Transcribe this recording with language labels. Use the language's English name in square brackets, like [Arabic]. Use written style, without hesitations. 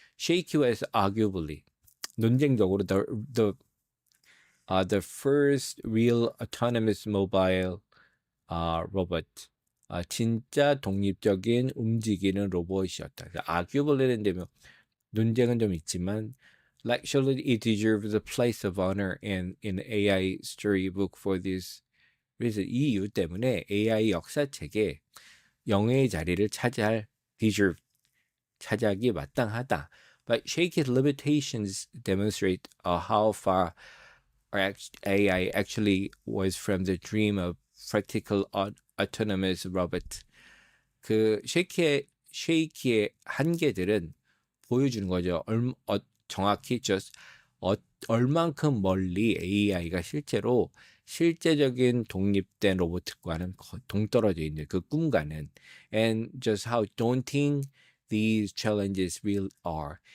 [English] Shaky was arguably [Korean] 논쟁적으로 [English] the first real autonomous mobile robot. [Korean] 진짜 독립적인 움직이는 로봇이었다. [English] arguably는 [Korean] 되면 논쟁은 좀 있지만 [English] actually it deserves a place of honor in AI storybook for this reason. [Korean] 이 이유 때문에 AI 역사책에 영예의 자리를 차지하기 마땅하다. [English] But Shaky's limitations demonstrate how far AI actually was from the dream of practical autonomous robot. [Korean] 그 쉐이키의 한계들은 보여주는 거죠. 정확히 얼만큼 멀리 AI가 실제적인 독립된 로봇과는 동떨어져 있는 그 꿈과는 [English] and just how daunting these challenges really are.